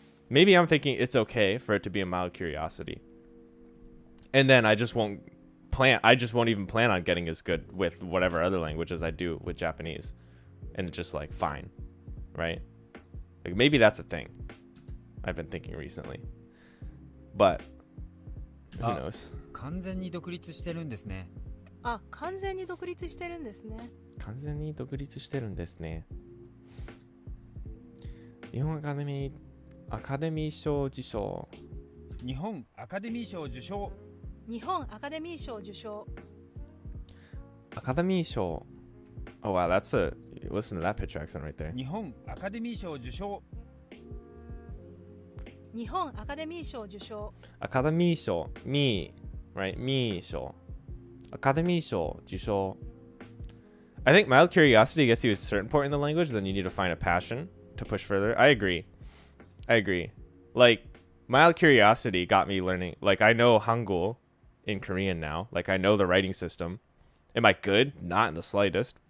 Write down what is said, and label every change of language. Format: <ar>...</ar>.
<en>Maybe I'm thinking it's okay for it to be a mild curiosity. And then I just won't even plan on getting as good with whatever other languages I do with Japanese. And it's just like, fine, right? Like maybe that's a thing I've been thinking recently. But who knows?</en> <ja>完全に独立してるんですね。あ、完全に独立してるんですね。完全に独立してるんですね。日本アカデミー賞受賞。日本アカデミー賞受賞。日本アカデミー賞受賞。アカデミー賞。</ja> <en>Oh wow, that's a listen to that pitch accent right there.</en> <ja>日本アカデミー賞受賞。日本アカデミー賞受賞。アカデミー賞、</ja> <en>me, right?</en> <ja>me 賞。アカデミー賞受賞。</ja> <en>I think mild curiosity gets you a certain point in the language, then you need to find a passion to push further. I agree. Like, mild curiosity got me learning. Like, I know Hangul in Korean now. Like, I know the writing system. Am I good? Not in the slightest.</en>